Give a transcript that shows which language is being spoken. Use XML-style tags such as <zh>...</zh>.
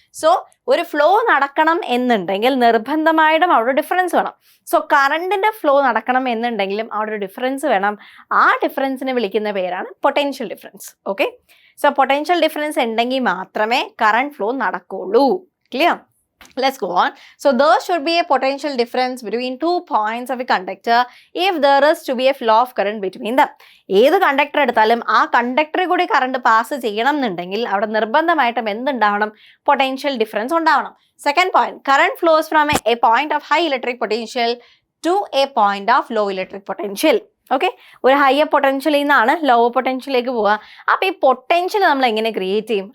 <ml>So ഒരു flow നടക്കണം എന്നുണ്ടെങ്കിൽ നിർബന്ധമായിട്ടും അവിടെ ഡിഫറൻസ് വേണം. സോ കറണ്ടിന്റെ ഫ്ലോ നടക്കണം എന്നുണ്ടെങ്കിലും അവിടെ ഒരു ഡിഫറൻസ് വേണം. ആ ഡിഫറൻസിനെ വിളിക്കുന്ന പേരാണ് potential difference. Okay, so potential difference ഉണ്ടെങ്കിൽ മാത്രമേ കറണ്ട് ഫ്ലോ നടക്കുള്ളൂ.</ml> <en>Clear? Let's go on. So there should be a potential difference between 2 points of a conductor if there is to be a flow of current between them.</en> <ml>ഏത് conductor എടുത്താലും ആ കണ്ടക്ടറിൽ കൂടി current pass ചെയ്യണം എന്നുണ്ടെങ്കിൽ അവിടെ നിർബന്ധമായിട്ടും എന്തുണ്ടാവണം? Potential difference ഉണ്ടാവണം.</ml> <en>Second point, current flows from a point of high electric potential to a point of low electric potential.</en> <ml>Okay, ഒരു ഹയർ പൊട്ടൻഷ്യലിൽ നിന്നാണ് ലോവർ പൊട്ടൻഷ്യലിലേക്ക് പോവുക. അപ്പോൾ ഈ പൊട്ടൻഷ്യൽ നമ്മൾ എങ്ങനെ ക്രിയേറ്റ് ചെയ്യും?</ml>